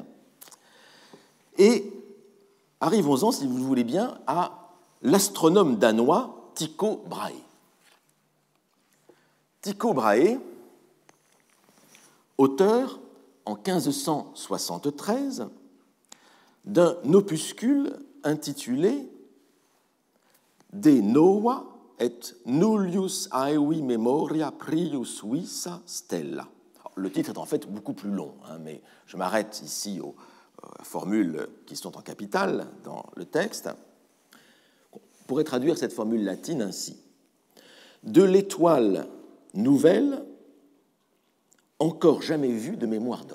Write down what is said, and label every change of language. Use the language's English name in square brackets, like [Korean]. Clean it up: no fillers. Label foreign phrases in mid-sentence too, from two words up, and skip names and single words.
[French] Et arrivons-en, si vous le voulez bien, à l'astronome danois Tycho Brahe. Tycho Brahe, auteur en 1573 d'un opuscule intitulé [Latin] De nova et nullius aevi memoria prius visa stella. [French] Le titre est en fait beaucoup plus long, mais je m'arrête ici aux formules qui sont en capitale dans le texte. On pourrait traduire cette formule latine ainsi. De l'étoile nouvelle, encore jamais vue de mémoire d'homme.